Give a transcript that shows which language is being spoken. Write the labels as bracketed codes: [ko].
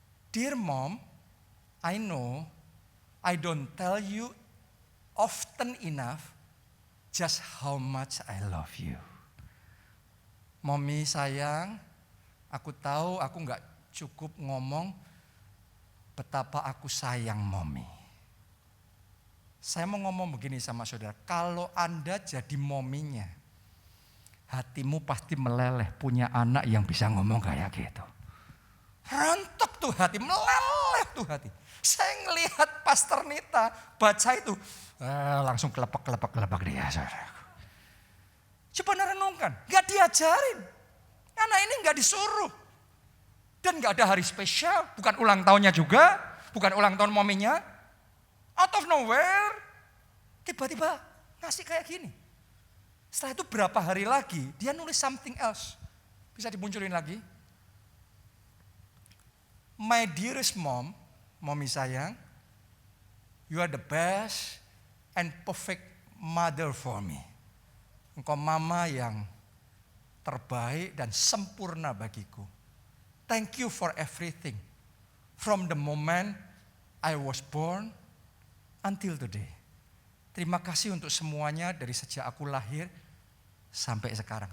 [en] Dear Mom, I know I don't tell you often enough just how much I love you. [id] Mommy sayang, aku tahu aku nggak cukup ngomong betapa aku sayang Mommy. Saya mau ngomong begini sama saudara, kalau Anda jadi mominya, hatimu pasti meleleh punya anak yang bisa ngomong kayak gitu. Rontok tuh hati, meleleh tuh hati. Saya ngelihat Pastor Nita baca itu, langsung kelepak dia saudara. Coba renungkan, gak diajarin. Anak ini gak disuruh. Dan gak ada hari spesial, bukan ulang tahunnya juga, bukan ulang tahun mominya. [en] Out of nowhere, [id] tiba-tiba ngasih kayak gini. Setelah itu berapa hari lagi, dia nulis [en] something else. [id] Bisa dimunculin lagi. [en] My dearest mom, [id] mommy sayang, [en] you are the best and perfect mother for me. [id] Engkau mama yang terbaik dan sempurna bagiku. [en] Thank you for everything. From the moment I was born until today. [id] Terima kasih untuk semuanya dari sejak aku lahir sampai sekarang.